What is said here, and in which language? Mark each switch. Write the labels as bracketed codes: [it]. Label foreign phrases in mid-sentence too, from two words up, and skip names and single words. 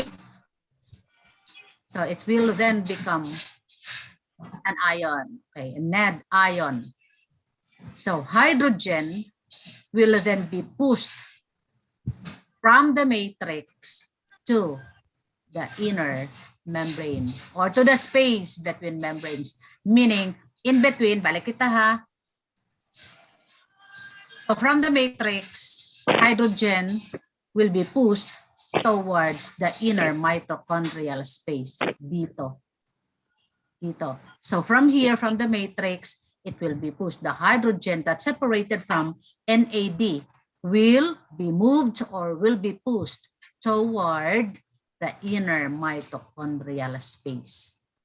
[en] So, it will then become an ion, okay, a NAD ion. So, hydrogen will then be pushed from the matrix to the inner membrane or to the space between membranes. Meaning, in between, [tl] balik kita ha. [en] So from the matrix, hydrogen will be pushed towards the inner mitochondrial space. [tl] Dito. [en] So from here, from the matrix, it will be pushed. The hydrogen that's separated from NAD will be moved or will be pushed toward the inner mitochondrial space.